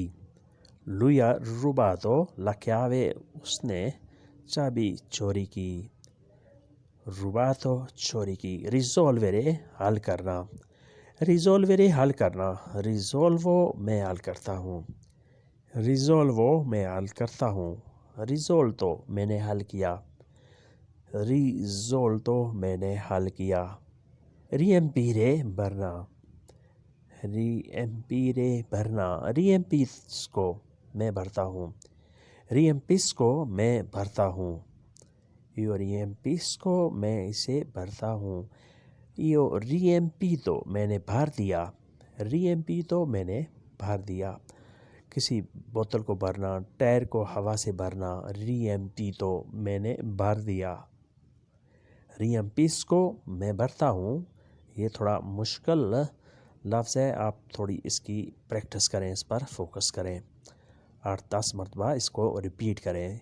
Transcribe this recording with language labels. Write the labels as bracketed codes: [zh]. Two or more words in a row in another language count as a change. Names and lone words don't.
[it] lui ha rubato la chiave [hi] उसने चाबी चोरी की, rubato चोरी की। रिजोल्वरे हल करना, रिजोल्वरे हल करना, रिजोल्वो मैं हल करता हूँ, रिजोल्वो मैं हल करता हूँ, रिजोल्टो मैंने हल किया, रिजोल्टो मैंने हल किया। riempire भरना, riempire भरना, riempisco मैं भरता हूँ, riempisco मैं भरता हूँ, [it] io riempisco [hi] मैं इसे भरता हूँ, [it] io riempito [hi] मैंने भर दिया, riempito मैंने भर दिया। किसी बोतल को भरना, टायर को हवा से भरना, riempito मैंने भर दिया, riempisco मैं भरता हूँ। ये थोड़ा मुश्किल लफ्ज़ है, आप थोड़ी इसकी प्रैक्टिस करें, इस पर फोकस करें, 8-10 मरतबा इसको रिपीट करें।